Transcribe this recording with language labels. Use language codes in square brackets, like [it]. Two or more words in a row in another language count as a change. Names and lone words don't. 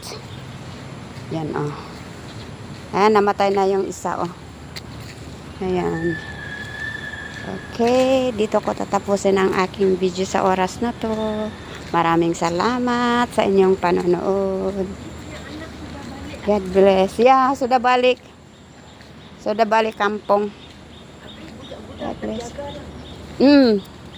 [tl] Yan Ayan, namatay na yung isa Ayan. Okay, dito ko tatapusin ang aking video sa oras na to. Maraming salamat sa inyong panonood. [en] God bless. [ms] Sudah balik. Sudah balik kampung. [en] God bless.